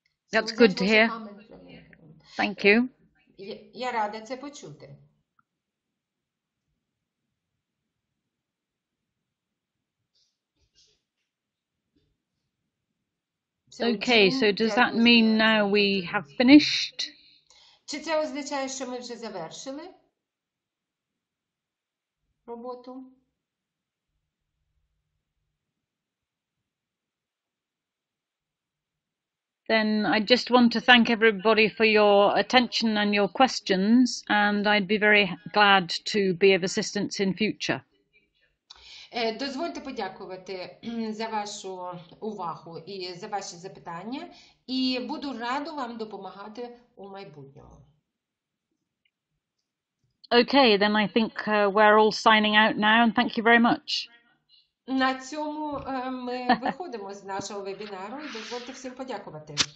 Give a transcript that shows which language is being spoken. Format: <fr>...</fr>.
<en>That's good to hear. Thank you.</en> <uk>Я рада це почути.</uk> <en>Okay, so does that mean now we have finished?</en> <uk>Чи це означає, що ми вже завершили роботу?</uk> <en>Then I just want to thank everybody for your attention and your questions, and I'd be very glad to be of assistance in future.</en> <uk>Дозвольте подякувати за вашу увагу і за ваші запитання, і буду рада вам допомагати у майбутньому.</uk> <en>Okay, then I think we're all signing out now, and thank you very much.</en> <uk>На цьому ми виходимо з нашого вебінару і дозвольте всім подякувати.</uk>